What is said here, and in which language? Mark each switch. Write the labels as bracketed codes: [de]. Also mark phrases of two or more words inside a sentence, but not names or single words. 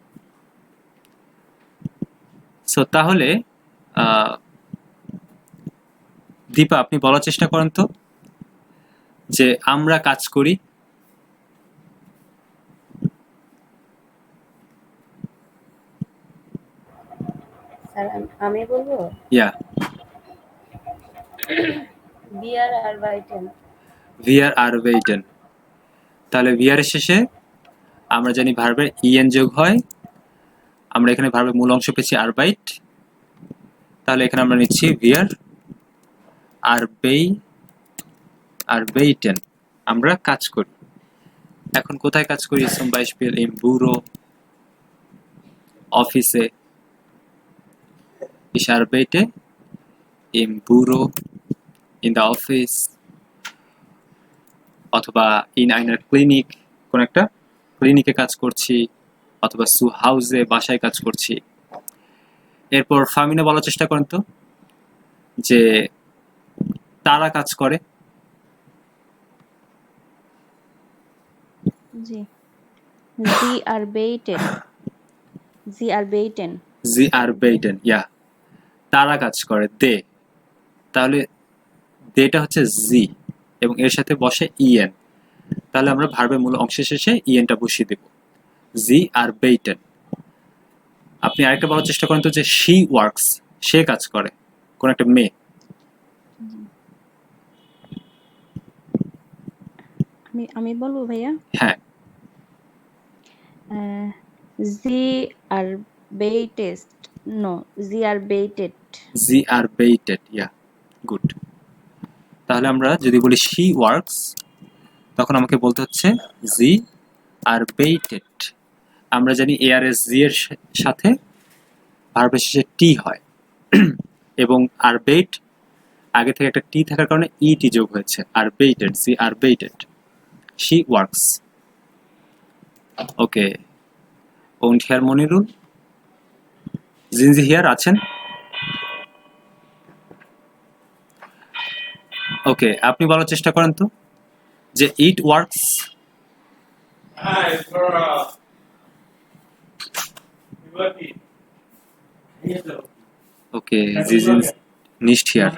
[bn] সো তাহলে দীপা, আপনি বলার চেষ্টা করেন তো যে আমরা কাজ করি। স্যার আমি বলবো ইয়া, [de] wir arbeiten. wir arbeiten। [bn] তাহলে wir এর শেষে আমরা জানি ভার্বের ইএন যোগ হয়, আমরা এখানে ভার্বের মূল অংশ পেয়েছি আরবাইট, তাহলে এখানে আমরা নিচ্ছি [de] wir arbeiten, [bn] আমরা কাজ করি। এখন কোথায় কাজ করি? [de] zum Beispiel im Büro, অফিসে, ich arbeite im Büro, in der Office, অথবা in einer Klinik, [bn] কোন একটা ক্লিনিকে কাজ করছি, অথবা [de] zu Hause, [bn] বাসায় কাজ করছি। এরপর ফামিনা বলার চেষ্টা করেন তো যে তারা কাজ করে। জি, [de] sie arbeiten, sie arbeiten, sie arbeiten, [bn] ইয়া, তারা কাজ করে, দে। তাহলে দেটা হচ্ছে জি এবং এর সাথে বসে ইএন, তাহলে আমরা ভার্বের মূল অংশের শেষে ইএনটা বসিয়ে দেব, [de] Sie arbeiten. [bn] আপনি আরেকটা বলার চেষ্টা করেন তো যে [en] she works, [bn] সে কাজ করে, কোন একটা মেয়ে। আমি বলবো ভাইয়া। হ্যাঁ, [de] sie arbeitet, no, sie arbeitet, sie arbeitet, [bn] ইয়া, গুড। তাহলে আমরা যদি বলি [en] she works, [bn] তখন আমাকে বলতে হচ্ছে [de] sie arbeitet. [bn] আমরা জানি এআরএস জি এর সাথে ভার্বের শেষে টি হয়, এবং আরবেট আগে থেকে একটা টি থাকার কারণে ইটি যোগ হয়েছে, আরবেটেড, [de] sie arbeitet, [en] she works. [bn] ওকে, [de] und Herr মনিরুল, sind Sie hier আছেন? [bn] ওকে, আপনি বলার চেষ্টা করেন তো যে [en] it works. [de] ওকে, Sie sind nicht hier.